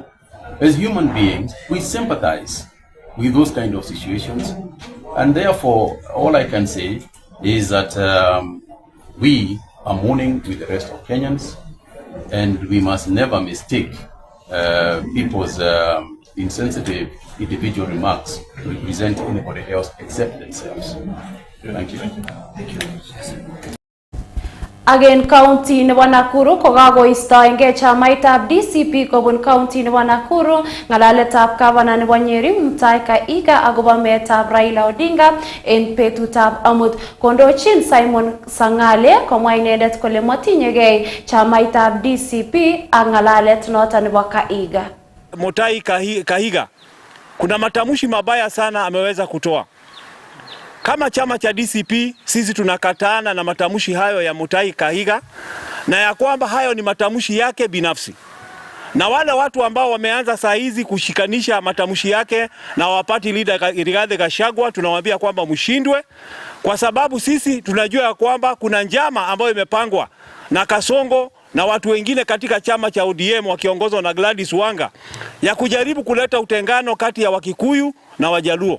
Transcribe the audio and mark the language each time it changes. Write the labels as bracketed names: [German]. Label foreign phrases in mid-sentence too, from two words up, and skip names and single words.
[English] As human beings, we sympathize with those kind of situations, and therefore all I can say is that we are mourning with the rest of Kenyans, and we must never mistake people's insensitive individual remarks to represent anybody else except themselves. Thank you. [Kalenjin] Again county nebo Nakuru kokakoistoengei chamaitab DCP kobun county nebo Nakuru ngalaletab governor nebo Nyeri Mutahi Kahiga akobo meetab Raila Odinga en betutab amut. Kondochin Simon Sangale komwa inendet kole matinyegei chamaitab DCP ak ngalalet noton nebo Kahiga. [Swahili] Mutahi Kahiga kuna matamshi mabaya sana ameweza kutoa. Kama chama cha DCP sisi tunakataana na matamshi hayo ya Mutahi Kahiga na ya kwamba hayo ni matamshi yake binafsi. Na wale watu ambao wameanza saa hizi kushikanisha matamshi yake na wapati leader Rigathi Gachagua tunawaambia kwamba mshindwe, kwa sababu sisi tunajua ya kwamba kuna njama ambayo imepangwa na Kasongo na watu wengine katika chama cha ODM wakiongozwa na Gladys Wanga ya kujaribu kuleta utengano kati ya Wakikuyu na Wajaluo.